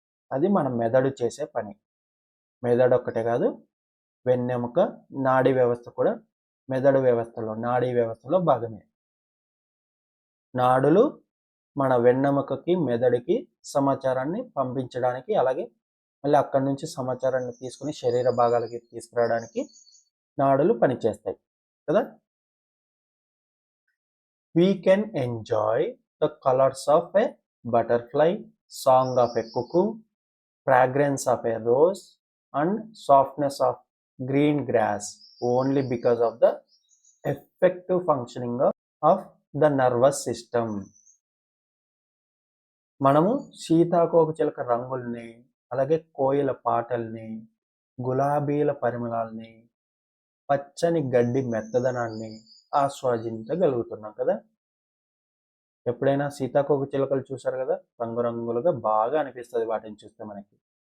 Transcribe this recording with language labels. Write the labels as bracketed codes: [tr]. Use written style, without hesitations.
[te] అది మన మెదడు చేసే పని. మెదడు ఒక్కటే కాదు, వెన్నెముక, నాడీ వ్యవస్థ కూడా మెదడు వ్యవస్థలో, నాడీ వ్యవస్థలో భాగమే. నాడులు మన వెన్నెముకకి, మెదడుకి సమాచారాన్ని పంపించడానికి, అలాగే మళ్ళీ అక్కడి నుంచి సమాచారాన్ని తీసుకుని శరీర భాగాలకి తీసుకురావడానికి నాడులు పనిచేస్తాయి కదా. [en] We can enjoy the colors of a butterfly, song of a cuckoo, fragrance of a rose and softness of green grass only because of the effective functioning of the nervous system. [te] మనము సీతాకోకచిలుక రంగుల్ని, అలాగే కోయిల పాటల్ని, గులాబీల పరిమళాల్ని, పచ్చని గడ్డి మెత్తదనాన్ని ఆస్వాదించగలుగుతున్నాం కదా. ఎప్పుడైనా సీతాకోకచిలుకలు చూసారు కదా, రంగురంగులుగా బాగా అనిపిస్తుంది వాటిని చూస్తే మనకి.